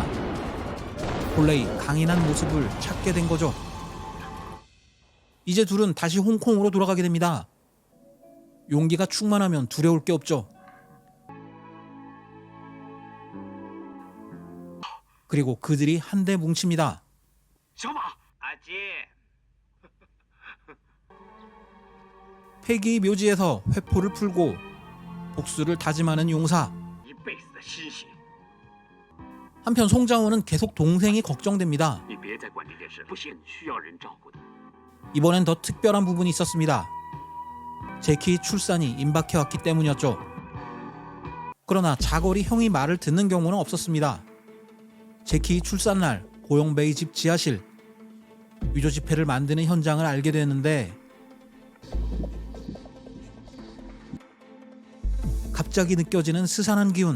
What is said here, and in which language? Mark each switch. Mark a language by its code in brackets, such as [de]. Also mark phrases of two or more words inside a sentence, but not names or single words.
[ko] 본래의 강인한 모습을 찾게 된 거죠. 이제 둘은 다시 홍콩으로 돌아가게 됩니다. 용기가 충만하면 두려울 게 없죠. 그리고 그들이 한데 뭉칩니다. 小马，阿金， 폐기 묘지에서 회포를 풀고 복수를 다짐하는 용사. [zh] 一辈子的心血， [ko] 한편 송장호는 계속 동생이 걱정됩니다. [zh] 你别再管这件事，不行，需要人照顾的。 [ko] 이번엔 더 특별한 부분이 있었습니다. 제키 출산이 임박해왔기 때문이었죠. 그러나 자걸이 형이 말을 듣는 경우는 없었습니다. 제키 출산날 고용배의 집 지하실, 위조 지폐를 만드는 현장을 알게 됐는데 갑자기 느껴지는 스산한 기운.